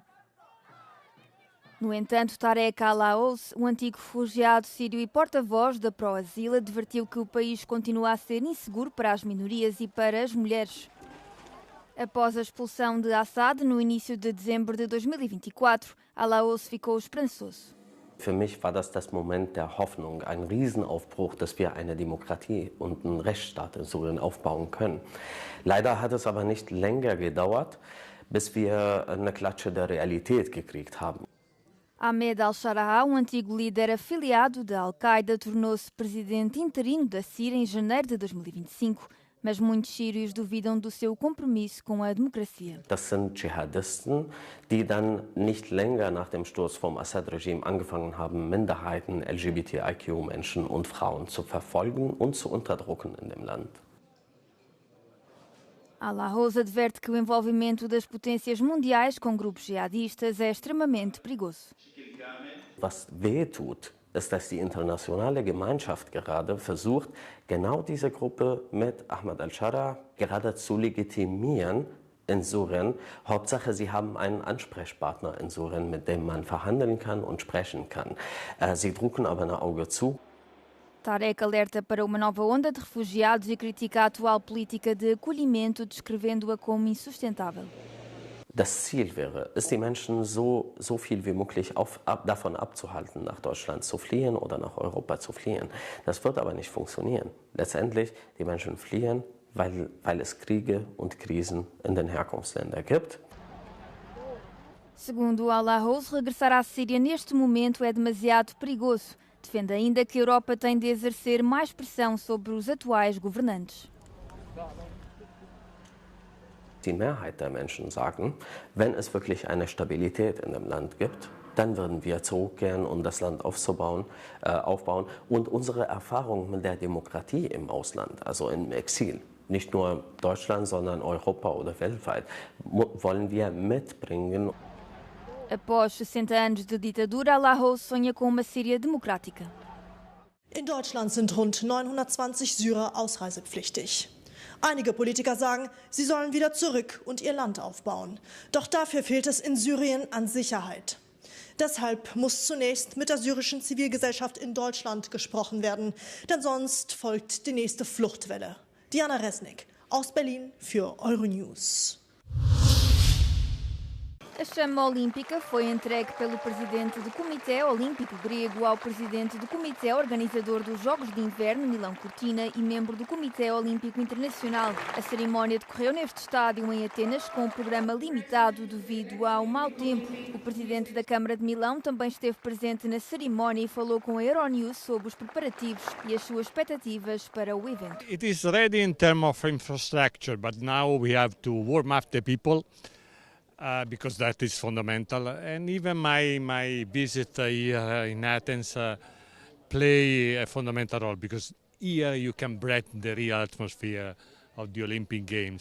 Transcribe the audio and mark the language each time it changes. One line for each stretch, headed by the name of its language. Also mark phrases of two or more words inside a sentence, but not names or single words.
Portuguese: No entanto, Tarek al-Aouz, o antigo refugiado sírio e porta-voz da Pro-Asilo, advertiu que o país continua a ser inseguro para as minorias e para as mulheres. Após a expulsão de Assad no início de dezembro de 2024, al-Aouz ficou esperançoso.
German: Für mich war das Moment der Hoffnung, ein Riesenaufbruch, dass wir eine Demokratie und einen Rechtsstaat in Syrien aufbauen können. Leider hat es aber nicht länger gedauert, bis wir eine Klatsche der Realität gekriegt haben.
Portuguese: Ahmed al-Shara, um antigo líder afiliado da Al-Qaeda, tornou-se presidente interino da Síria em janeiro de 2025, mas muitos sírios duvidam do seu compromisso com a democracia.
German: Das sind Dschihadisten, die dann nicht länger nach dem Sturz vom Assad-Regime angefangen haben, Minderheiten, LGBTIQ-Menschen und Frauen zu verfolgen und zu unterdrücken in dem Land.
Portuguese: Al-Aouz adverte que o envolvimento das potências mundiais com grupos jihadistas é extremamente perigoso.
German: Was wehtut, ist, dass die internationale Gemeinschaft gerade versucht, genau diese Gruppe mit Ahmed al-Shara gerade zu legitimieren in Syrien. Hauptsache, sie haben einen Ansprechpartner in Syrien, mit dem man verhandeln kann und sprechen kann. Sie drücken aber ein Auge zu.
Portuguese: Tarek alerta para uma nova onda de refugiados e critica a atual política de acolhimento, descrevendo-a como insustentável.
German: Das Ziel wäre es, die Menschen so viel wie möglich davon abzuhalten, nach Deutschland zu fliehen oder nach Europa zu fliehen. Das wird aber nicht funktionieren. Letztendlich, die Menschen fliehen, weil es Kriege und Krisen in den Herkunftsländern gibt.
Portuguese: Segundo al-Aouz, regressar à Síria neste momento é demasiado perigoso. Defende ainda que a Europa tem de exercer mais pressão sobre os atuais governantes.
German: Die Mehrheit der Menschen sagen, wenn es wirklich eine Stabilität in dem Land gibt, dann würden wir zurückkehren, um das Land aufbauen. Und unsere Erfahrung mit der Demokratie im Ausland, also im Exil, nicht nur Deutschland, sondern Europa oder weltweit, wollen wir mitbringen.
Portuguese: Após 60 anos de ditadura, al-Aouz sonha com uma Síria democrática.
German: In Deutschland sind rund 920 Syrer ausreisepflichtig. Einige Politiker sagen, sie sollen wieder zurück und ihr Land aufbauen. Doch dafür fehlt es in Syrien an Sicherheit. Deshalb muss zunächst mit der syrischen Zivilgesellschaft in Deutschland gesprochen werden, denn sonst folgt die nächste Fluchtwelle. Diana Resnick aus Berlin für Euronews.
Portuguese: A chama olímpica foi entregue pelo presidente do Comitê Olímpico Grego ao presidente do Comitê Organizador dos Jogos de Inverno, Milão Cortina, e membro do Comitê Olímpico Internacional. A cerimónia decorreu neste estádio em Atenas com um programa limitado devido ao mau tempo. O presidente da Câmara de Milão também esteve presente na cerimónia e falou com a Euronews sobre os preparativos e as suas expectativas para o evento.
English: It is ready in terms of infrastructure, but now we have to warm up the people. Because that is fundamental, and even my visit here in Athens play a fundamental role, because here you can breathe the real atmosphere of the Olympic Games.